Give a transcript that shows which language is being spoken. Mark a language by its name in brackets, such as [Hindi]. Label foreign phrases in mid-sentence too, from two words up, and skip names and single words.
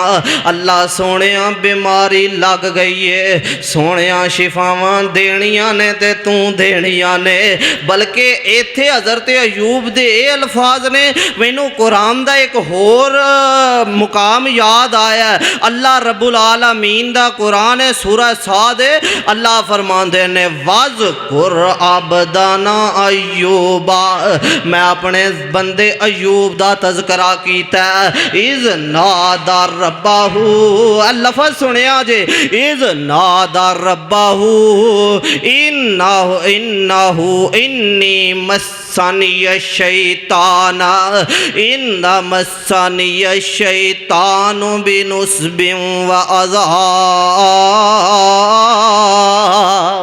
[Punjabi] اللہ سوہنے بیماری لگ گئی اے، سوہنے شفاواں دینیاں نے تے تو دینیاں نے. بلکہ ایتھے حضرت ایوب دے الفاظ نے مینوں قرآن دا اک ہور مقام یاد آیا. اللہ رب العالمین دا قرآن اے سورہ ص اللہ فرماندے نے [Arabic] واذكر عبدنا أيوب, [Punjabi] میں اپنے بندے ایوب دا تذکرہ کیتا [Arabic] إذ نادى ربه. [Punjabi] لفظ سنیا جے [Arabic] إذ نادى ربه إنه إني مسني الشيطان إني مسني الشيطان بنصب وعذاب.